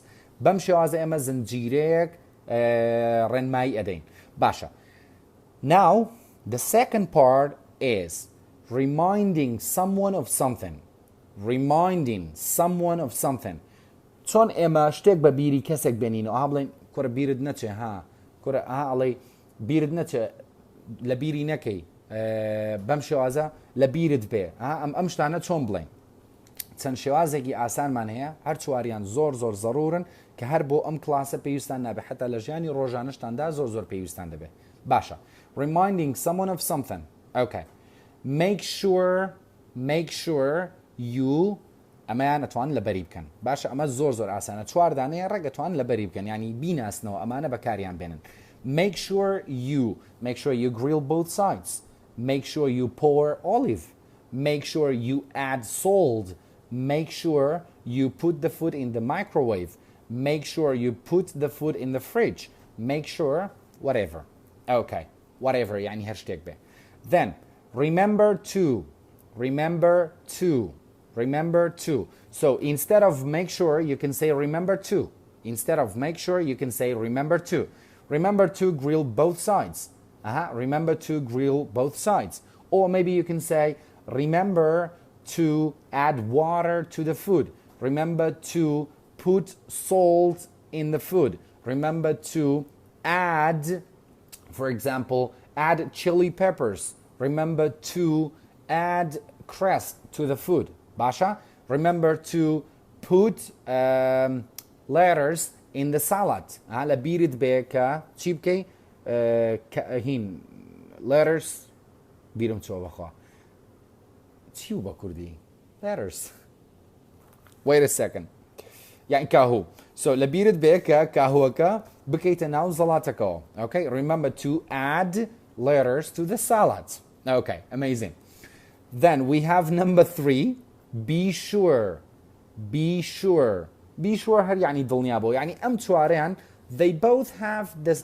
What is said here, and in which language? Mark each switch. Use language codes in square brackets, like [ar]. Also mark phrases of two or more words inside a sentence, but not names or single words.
[ckb] بمشي هذا اما زنجيرەیەك ڕێنمایی ئەدەین. باشا. [en] Now the second part is reminding someone of something. [ckb] چۆن ئێمە شتێک بە بیری کەسێک بێنینەوە بڵێن کۆرە بیرت نەچێ کۆرە ئەڵێ بیرت نەچێ لە بیری نەکەی بەم شێوازە لە بیرت بێ ئەم شتانە چۆن بڵێن. چەند شێوازێکی ئاسانمان هەیە هەر چواریان زۆر زەڕورن کە هەر بۆ ئەم کلاسە پێویستان نابێت حتا لە ژیانی ڕۆژانەشتاندا زۆر پێویستان دەبێت. باشە. [en] Reminding someone of something. Okay. Make sure you [ckb] ئەمەیان ئەتوان لەبەری بکەن. باشە ئەمە زۆر ئاسانە. چوار دانەیە ڕێک ئەتوان لەبەری بکەن. یعنی بیناسنەوە ئەمانە بەکاریان بێنن. [en] Make sure you grill both sides. Make sure you pour olive. Make sure you add salt. Make sure you put the food in the microwave. Make sure you put the food in the fridge. Make sure whatever. Okay, whatever [ckb] يعني هر شتێك بێ. [en] Then remember to. Remember to. Remember to. So instead of make sure, you can say remember to. Instead of make sure, you can say remember to. Remember to grill both sides. Remember to grill both sides. Or maybe you can say remember to add water to the food. Remember to put salt in the food. Remember to add, for example, add chili peppers. Remember to add cress to the food. Basha? Remember to put lettuce in the salad. [ckb] لبيرد بك چی هین lettuce بیرم چۆ بخوا چی و بە کوردی lettuce. [en] Wait a second. [ckb] يعني كاهو. So لبيرد بك كاهوكا بكيت ناو زلاتكو. [en] Okay, remember to add lettuce to the salad. Okay, amazing. Then we have number 3. Be sure. Be sure. Be sure [ckb] هر يعني دڵنیابەوە. يعني ئەم چوارەیان [en] they both have this.